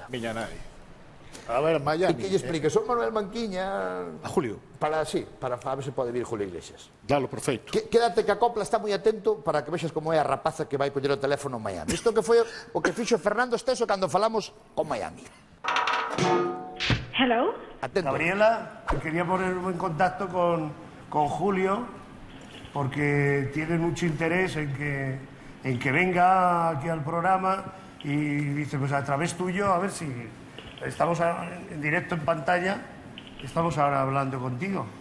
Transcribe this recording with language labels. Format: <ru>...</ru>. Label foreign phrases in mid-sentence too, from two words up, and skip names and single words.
<gl>Miña nai. A ver, Miami. E que lle explique, son Manuel Manquiña... A Julio. Para ver se pode vir Julio Iglesias. Claro, perfecto. Quédate que a copla está moi atento para que vexas como é a rapaza que vai coller o teléfono en Miami. Isto que foi o que fixo Fernando Esteso cando falamos con Miami.</gl> <en>Hello.</en> <gl>Atento.</gl> <es>Gabriela, quería ponerme en contacto con Julio porque tiene mucho interés en que venga aquí al programa y dice, pues a través tuyo, a ver si estamos en directo en pantalla, estamos ahora hablando contigo.</es>